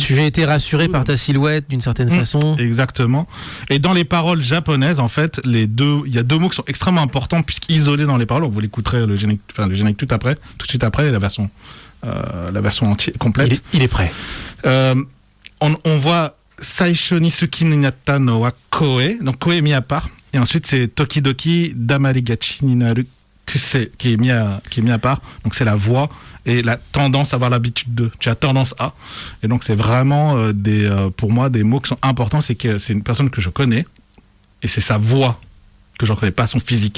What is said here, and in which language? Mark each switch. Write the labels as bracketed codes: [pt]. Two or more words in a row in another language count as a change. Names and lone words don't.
[fr] Tu as été rassuré par ta silhouette d'une certaine façon. Exactement. Et dans les paroles japonaises, en fait, il y a 2 mots qui sont extrêmement importants puisqu'isolés dans les paroles. Vous l'écouterez le générique tout de suite après, la version entière, complète. Il est prêt. On voit [ja] 最初に好きになったのは声, [fr] donc koe mis à part. Et ensuite, c'est [ja] 時々黙りがちになる癖 [fr] qui est mis à part. Donc, c'est la voix et la tendance à avoir l'habitude de. Tu as tendance à. Et donc, c'est vraiment pour moi des mots qui sont importants. C'est que c'est une personne que je connais et c'est sa voix que je ne reconnais pas, son physique.